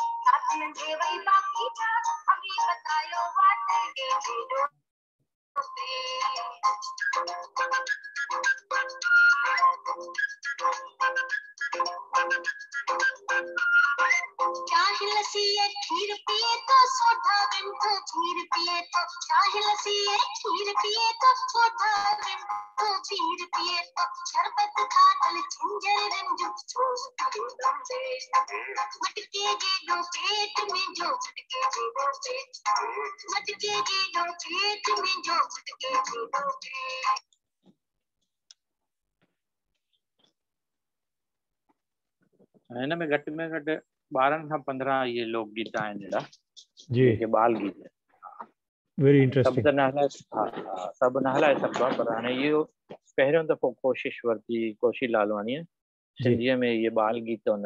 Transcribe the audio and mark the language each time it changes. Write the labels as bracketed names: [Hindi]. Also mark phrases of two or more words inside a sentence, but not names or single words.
[Sindhi] रात लंघे वही बाकी बात, अभी बतायो बात के जीरो चाहे लस्सी खीर पिए तो सोडा बिन खीर पिए तो, चाहे लस्सी खीर पिए तो सोडा बिन खीर पिए तो। शरबत खादल जिंजर रंजू मटके जे दो पेट में जो, मटके जे दो पेट, मटके जे दो पेट में जो, मटके जे दो पेट। हिन में घटि में घटि 12 खां 15 ये लोकगीत आहिनि अहिड़ा जी। जेके बाल गीत। वेरी सभु इंटरेस्टिंग। त न हलाए, सभु न हलाए सघिबो आहे, पर हाणे इहो पहिरियों दफ़ो कोशिशि वरिती कोशी लालवानीअ सिंधीअ में इहे बाल गीत हुन।